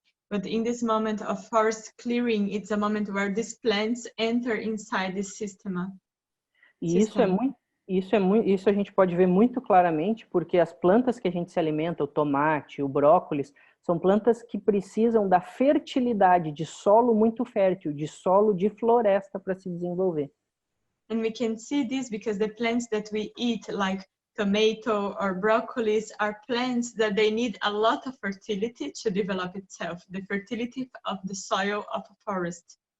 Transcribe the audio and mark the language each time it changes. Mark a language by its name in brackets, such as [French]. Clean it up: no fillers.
[English] But in this moment of forest clearing, it's a moment where these plants enter inside the system. [Portuguese] E isso a gente pode ver muito claramente, porque as plantas que a gente se alimenta, o tomate, o brócolis, são plantas que precisam da fertilidade de solo muito fértil, de solo de floresta para se desenvolver. [English] And we can see this because the plants that we eat, like tomato or broccolis, are plants that they need a lot of fertility to develop itself, the fertility of the soil of a forest.